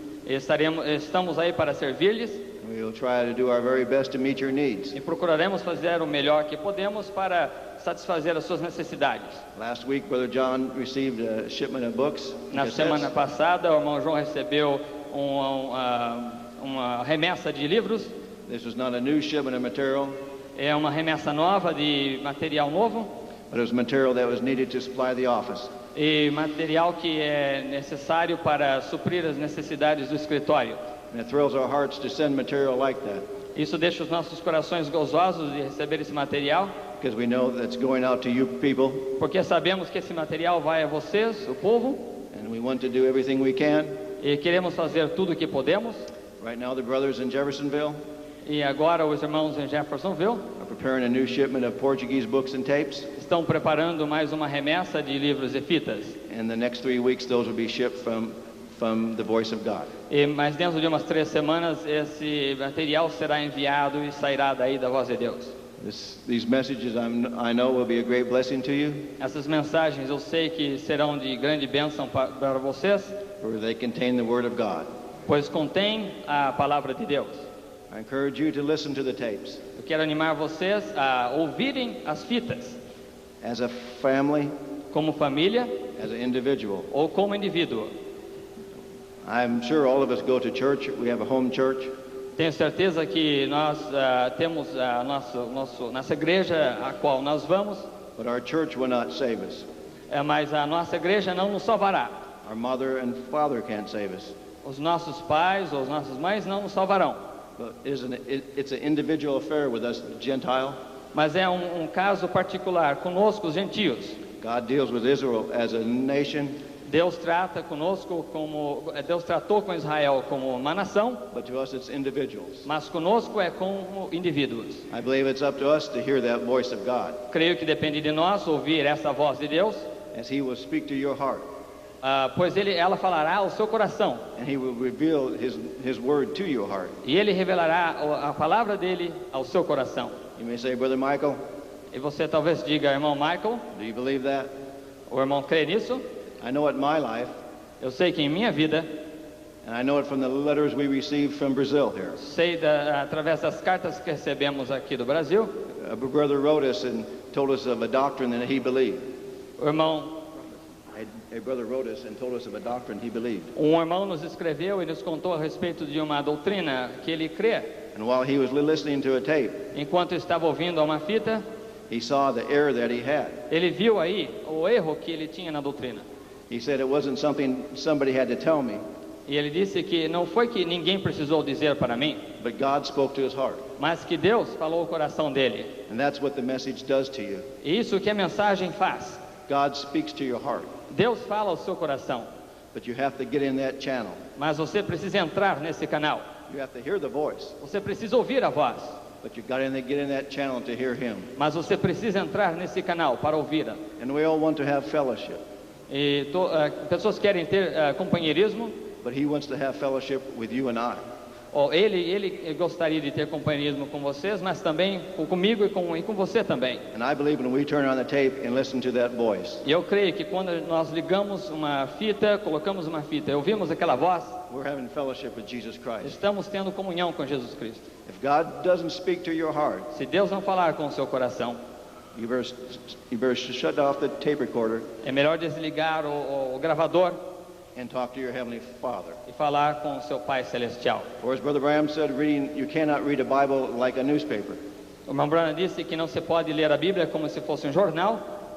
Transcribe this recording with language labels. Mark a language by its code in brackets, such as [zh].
[pt] Estamos aí para servir-lhes [en] We will try to do our very best to meet your needs. [pt] e procuraremos fazer o melhor que podemos para satisfazer as suas necessidades. [en] Last week, Brother John received a shipment of books. [pt] Na semana passada, o irmão João recebeu uma remessa de livros. [en] This was not a new shipment of material, [pt] É uma remessa nova de material novo [en] but it was material that was needed to supply the office. [pt] e material que é necessário para suprir as necessidades do escritório. [en] And it thrills our hearts to send material like that, [pt] Isso deixa os nossos corações gozosos de receber esse material, [en] because we know that's going out to you people, [pt] porque sabemos que esse material vai a vocês, o povo, [en] and we want to do everything we can. [pt] e queremos fazer tudo o que podemos. [en] Right now, the brothers in Jeffersonville [pt] E agora os irmãos em Jeffersonville [en] are preparing a new shipment of Portuguese books and tapes. [pt] estão preparando mais uma remessa de livros e fitas. [en] In the next 3 weeks, those will be shipped from the voice of God. [pt] Mas dentro de umas 3 semanas esse material será enviado e sairá daí da voz de Deus. [en] These messages I know will be a great blessing to you, [pt] Essas mensagens eu sei que serão de grande bênção para vocês, [en] for they contain the Word of God. [pt] pois contém a palavra de Deus. [en] I encourage you to listen to the tapes. [pt] Eu quero animar vocês a ouvirem as fitas, [en] As a family, [pt] como família [en] as an individual. [pt] ou como indivíduo. [en] I'm sure all of us go to church. We have a home church. [pt] Tenho certeza que nós temos nossa igreja a qual nós vamos, [en] But our church will not save us. [pt] mas a nossa igreja não nos salvará. [en] Our mother and father can't save us. [pt] Os nossos pais ou as nossas mães não nos salvarão. [en] But it's an individual affair with us Gentile. [pt] Mas é um caso particular conosco, os gentios. [en] God deals with Israel as a nation. [pt] Deus trata conosco Deus tratou com Israel como uma nação. [en] But to us it's individuals. [pt] Mas conosco é como indivíduos. [en] I believe it's up to us to hear that voice of God. [pt] Creio que depende de nós ouvir essa voz de Deus. [en] As He will speak to your heart. [pt] Pois ela falará ao seu coração. [en] And He will reveal His word to your heart. [pt] E Ele revelará a palavra dele ao seu coração. [en] You may say, Brother Michael. [pt] E você talvez diga, irmão Michael. [en] Do you believe that? [pt] O irmão crê nisso? [en] I know it in my life. [pt] Eu sei que em minha vida. [en] And I know it from the letters we received from Brazil here. [pt] Sei através das cartas que recebemos aqui do Brasil. [en] A brother wrote us and told us of a doctrine that he believed. [pt] O irmão [en] A brother wrote us and told us of a doctrine he believed. [pt] Irmão nos escreveu e nos contou a respeito de uma doutrina que ele crê. [en] And while he was listening to a tape, [pt] enquanto estava ouvindo a uma fita, [en] he saw the error that he had. [pt] Ele viu aí o erro que ele tinha na doutrina. [en] He said it wasn't something somebody had to tell me. [pt] E ele disse que não foi que ninguém precisou dizer para mim, [en] but God spoke to his heart. [pt] Mas que Deus falou ao coração dele. [en] And that's what the message does to you. [pt] E isso que a mensagem faz. [en] God speaks to your heart. [pt] Deus fala ao seu coração. [en] But you have to get in that channel. [pt] Mas você precisa entrar nesse canal. [en] You have to hear the voice. [pt] Você precisa ouvir a voz. [en] But you got to get in that channel to hear Him. [pt] Mas você precisa entrar nesse canal para ouvi-la. [en] And we all want to have fellowship. [pt] E pessoas querem ter companheirismo. [en] But He wants to have fellowship with you and I. [pt] Ele gostaria de ter companheirismo com vocês, mas também comigo e com você também. [en] And I believe when we turn on the tape and listen to that voice. [pt] E eu creio que quando nós ligamos uma fita, colocamos uma fita, e ouvimos aquela voz, [en] we're having fellowship with Jesus Christ. [pt] Estamos tendo comunhão com Jesus Cristo. [en] If God doesn't speak to your heart, [pt] se Deus não falar com o seu coração, [en] you better shut off the tape recorder. [pt] É melhor desligar o gravador. [en] And talk to your heavenly Father. [pt] E falar com seu Pai celestial. [en] Or as Brother Branham said, you cannot read a Bible like a newspaper. [pt] O irmão Branham disse que não se pode ler a Bíblia como se fosse um jornal.